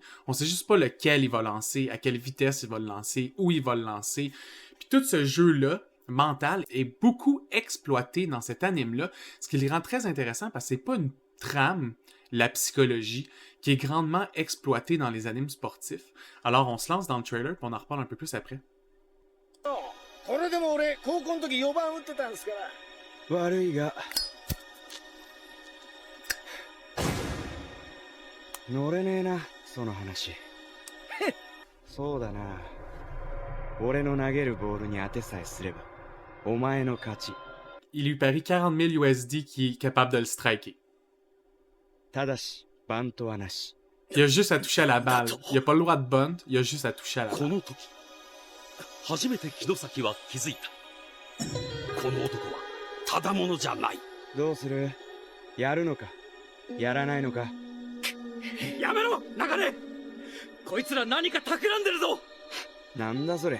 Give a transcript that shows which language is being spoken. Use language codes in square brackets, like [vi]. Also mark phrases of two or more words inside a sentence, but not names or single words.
[fr] On sait juste pas lequel il va lancer, à quelle vitesse il va le lancer, où il va le lancer. Puis tout ce jeu-là, mental, est beaucoup exploité dans cet anime-là, ce qui le rend très intéressant parce que c'est pas une trame, la psychologie, qui est grandement exploitée dans les animes sportifs. Alors on se lance dans le trailer puis on en reparle un peu plus après. [ja] これでも俺高校の時4番打ってたんすから。悪いが乗れねえな、その話。そうだな。俺の投げるボールに当てさえすれば、お前の勝ち。 [fr] Il lui parie 40 000 USD qui est capable de le striker. [ja] ただし、バントはなし。 [fr] Il a juste à toucher à la balle. Il a pas le droit de bunt, il a juste à toucher à la [ja] こ [fr] balle. [ja] の時初めて木戸崎は気づいた。この男はただものじゃない。どうする？やるのか？やらないのか？やめろ、流れ。こいつら何か企んでるぞ。なんだそれ。